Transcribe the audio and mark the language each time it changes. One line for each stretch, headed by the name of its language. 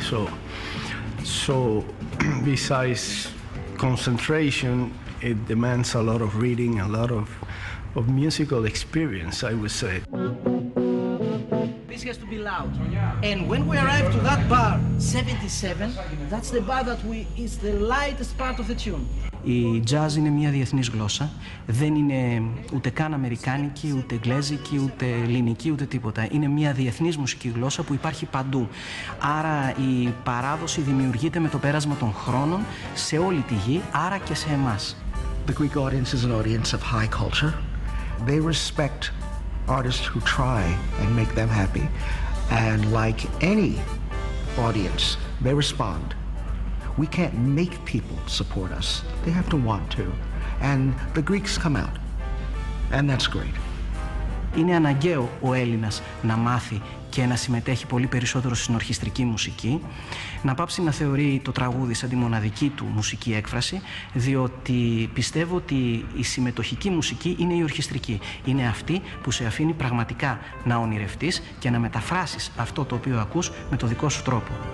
English: So besides concentration, it demands a lot of reading, a lot of musical experience, I would say. This has to be loud. And when we arrive to that bar, 77, that's the bar that is the lightest part of the tune.
Greek: Η jazz είναι μια διεθνής γλώσσα. Δεν είναι ούτε καν αμερικάνικη, ούτε εγγλέζικη, ούτε ελληνική, ούτε τίποτα. Είναι μια διεθνής μουσική γλώσσα που υπάρχει παντού. Άρα η παράδοση δημιουργείται με το πέρασμα των χρόνων σε όλη τη γη, άρα και σε εμάς.
English: The Greek audience is an audience of high culture. They respect artists who try and make them happy, and like any audience, they respond. We can't make people support us. They have to want to, and the Greeks come out, and that's great.
Greek: Είναι αναγκαίο ο Έλληνας να μάθει και να συμμετέχει πολύ περισσότερο στην ορχιστρική μουσική, να πάψει να θεωρεί το τραγούδι σαν τη μοναδική του μουσική έκφραση, διότι πιστεύω ότι η συμμετοχική μουσική είναι η ορχιστρική. Είναι αυτή που σε αφήνει πραγματικά να ονειρευτείς και να μεταφράσεις αυτό το οποίο ακούς με το δικό σου τρόπο.